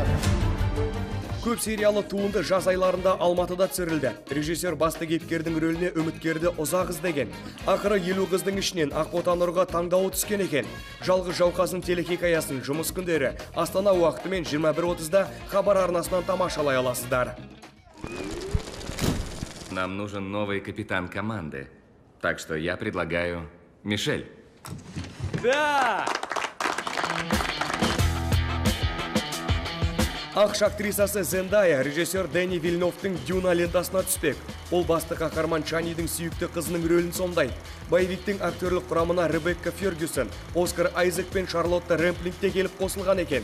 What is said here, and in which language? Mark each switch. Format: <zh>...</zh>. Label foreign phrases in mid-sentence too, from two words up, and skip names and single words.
<kk>Көп сериалы туынды жаз айларында Алматыда түсірілді. Режиссер басты кейіпкердің рөліне үміткерді ұзақ іздеген. Ақыры 50 қыздың ішінен Ақбота Нұрға таңдауы түскен екен. «Жалғыз жауқазын» телехикаясын жұмыс күндері Астана уақытымен 21:30-да Хабар арнасынан тамашалай аласыздар.</kk> <ru>Нам нужен новый капитан команды. Так что я предлагаю Мишель. Да!</ru> <kk>Ақш актрисасы Зендая режиссер Дэнни Вильновтың «Дюна» лентасына түспек. Ол басты қаһарман Чанидің сүйікті қызының рөлін сомдайды. Боевиктің актерлік құрамына Ребекка Фергюсон, Оскар Айзек пен Шарлотта Рэмплингте келіп қосылған екен.</kk>